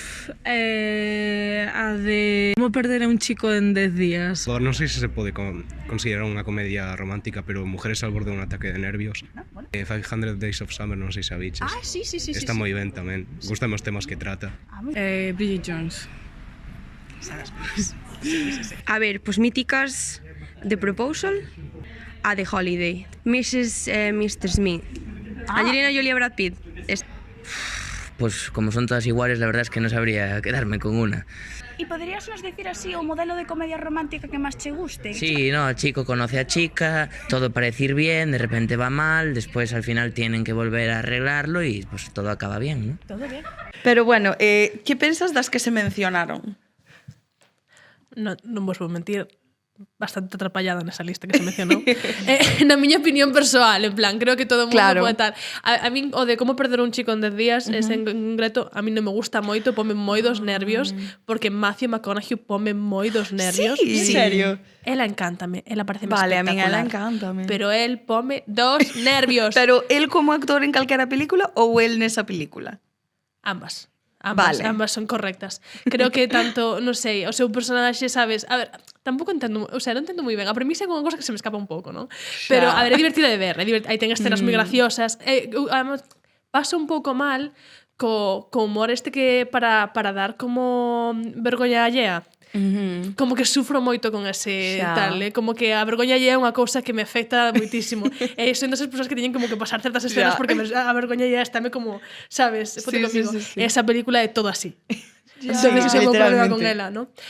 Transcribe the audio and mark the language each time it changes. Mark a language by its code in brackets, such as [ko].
[gl] A de Como perder a un chico en 10 días. Non sei se pode considerar unha comedia romántica, pero Mujeres al borde de un ataque de nervios. 500 Days of Summer, non sei se a biches. Sí. Está moi ben tamén. Gustan os temas que trata. Bridget Jones. A ver, pues míticas The Proposal, a The Holiday, Mrs. Mr. Smith, Angelina Jolie e Brad Pitt. [es] Pues como son todas iguales, la verdad es que no sabría quedarme con una. [gl] E poderías nos dicir así o modelo de comedia romántica que máis che guste? [es] Sí, no, el chico conoce a chica, todo parece ir bien, de repente va mal, después al final tienen que volver a arreglarlo y pues todo acaba bien, ¿no? Todo bien. [gl] Pero bueno, que pensas das que se mencionaron? Non vos vou mentir, bastante atrapallada nesa lista que se mencionou. Na miña opinión persoal, en plan, creo que todo o mundo pode tal. A min, o de Como perder un chico en 10 días, ese en concreto, a min non me gusta moito, pome moi dos nervios, porque Matthew McConaughey pome moi dos nervios. Sí, en serio? Ela encántame, ela parece Vale, a min ela encántame. Pero el pome dos nervios. Pero el como actor en calquera película ou el nesa película? Ambas son correctas. Creo que tanto, non sei, o seu personaxe, sabes, a ver, tampouco entendo, o sea, non entendo moi ben. A premisa é unha cosa que se me escapa un pouco, non? Pero, a ver, é divertida de ver, aí ten escenas moi graciosas. Además, pasa un pouco mal co humor este que para dar como vergoña allea. Como que sufro moito con ese tal, como que a vergoña é unha cousa que me afecta moitísimo. E son desas persoas que teñen como que pasar certas escenas porque a vergoña estáme como, sabes, fote conmigo. Esa película é todo así. Entonces, ese é o meu problema con ela, ¿no?